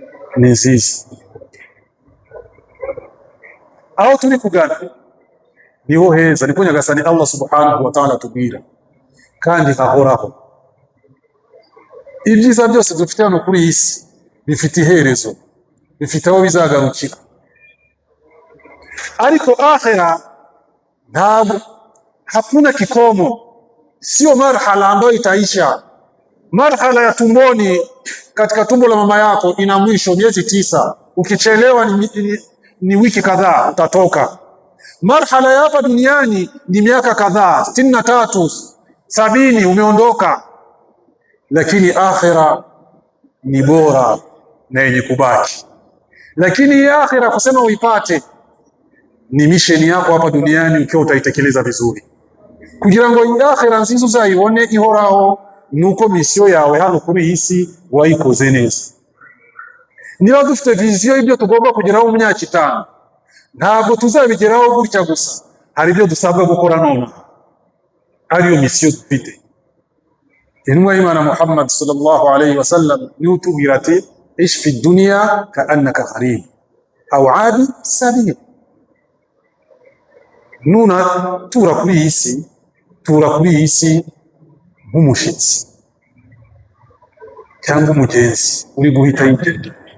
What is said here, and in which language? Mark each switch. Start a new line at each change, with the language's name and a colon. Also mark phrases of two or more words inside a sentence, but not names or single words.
Kinyarwanda: ni nziza. Aho turi kugana niho heza, niko nyagasani Allah
Arabic: سبحانه وتعالى
Kinyarwanda: tubwira kandi hahoraho. Ibyiza byose dufite hano kuri isi bifite iherezo, bifite aho bizagarukira, ariko akhira ntabwo,
Swahili: hakuna kikomo, sio marhala ambayo itaisha. Marhala ya tumboni, katika tumbo la mama yako ina mwisho miezi 9, ukichelewa ni wiki kadhaa utatoka. Marhala ya hapa duniani ni miaka kadhaa, 63, 70 umeondoka. Lakini akhira ni bora na yenye kubaki. Lakini ya akhira kusema uipate ni misheni yako hapa duniani, ukiwa utaitekeleza vizuri
Kinyarwanda: kugira ngo akhira nziza uzayibone ihoraho, nuko misio yawe hano kuri isi wayikoze neza. Niba dufite viziyo ibyo tugomba kugeraho mu myaka 5, ntabwo tuzabigeraho gutya gusa, hari ibyo dusabwa gukora none, ariyo misio dufite. Intumwa y'Imana Muhammad
Arabic: صلى الله عليه وسلم
Kinyarwanda: niwe utubwira ati
Arabic: عش في الدنيا كأنك غريب أو عابر سبيل.
Kinyarwanda: Nuna tura kuri isi nk'umushitsi cyangwa umugenzi uri guhita yigenda.